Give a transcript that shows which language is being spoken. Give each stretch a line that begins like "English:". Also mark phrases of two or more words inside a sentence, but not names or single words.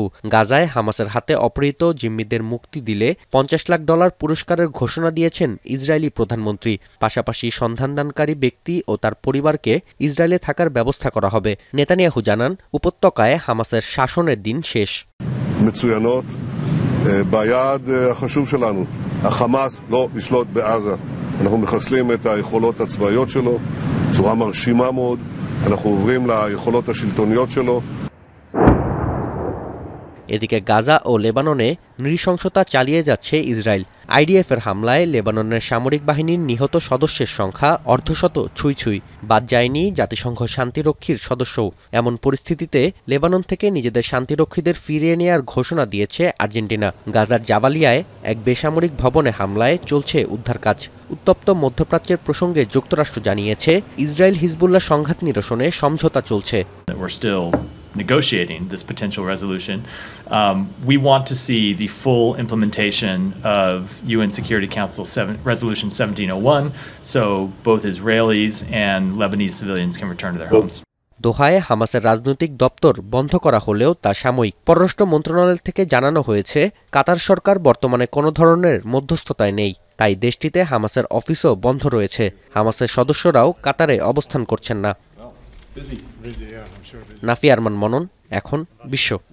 Bangla: গাজায় হামাসের হাতে অপহৃত জিম্মিদের মুক্তি দিলে $50 লাখ পুরস্কারের ঘোষণা দিয়েছেন ইসরায়েলি প্রধানমন্ত্রী। পাশাপাশি সন্ধানদানকারী ব্যক্তি ও তার পরিবারকে ইসরায়েলে থাকার ব্যবস্থা করা হবে। নেতানিয়াহু জানান, উপত্যকায় হামাসের শাসনের দিন শেষ।
Hebrew: ביעד החשוב שלנו, החמאס לא ישלוט בעזה. אנחנו מחסלים את היכולות הצבאיות שלו בצורה מרשימה מאוד. אנחנו עוברים ליכולות השלטוניות שלו.
Bangla: এদিকে গাজা ও লেবাননে নৃশংসতা চালিয়ে যাচ্ছে ইসরায়েল। আইডিএফের হামলায় লেবাননের সামরিক বাহিনীর নিহত সদস্যের সংখ্যা অর্ধশত ছুঁই। বাদ যায়নি জাতিসংঘ শান্তিরক্ষীর সদস্যও। এমন পরিস্থিতিতে লেবানন থেকে নিজেদের শান্তিরক্ষীদের ফিরিয়ে নেয়ার ঘোষণা দিয়েছে আর্জেন্টিনা। গাজার জাবালিয়ায় এক বেসামরিক ভবনে হামলায় চলছে উদ্ধার কাজ। উত্তপ্ত মধ্যপ্রাচ্যের প্রসঙ্গে যুক্তরাষ্ট্র জানিয়েছে, ইসরায়েল হিজবুল্লাহ সংঘাত নিরসনে সমঝোতা চলছে।
English: Negotiating this potential resolution. We want to see the full implementation of UN Security Council Resolution 1701, so both Israelis and Lebanese civilians can return to their homes.
Bangla: দোহায় হামাসের রাজনৈতিক দপ্তর বন্ধ করা হলেও তা সাময়িক। পররাষ্ট্র মন্ত্রণালয় থেকে জানানো হয়েছে, কাতার সরকার বর্তমানে কোনো ধরনের মধ্যস্থতায় নেই, তাই দেশটিতে হামাসের অফিসও বন্ধ রয়েছে। হামাসের সদস্যরাও কাতারে অবস্থান করছেন না। নাফি আরমান মনন, এখন বিশ্ব।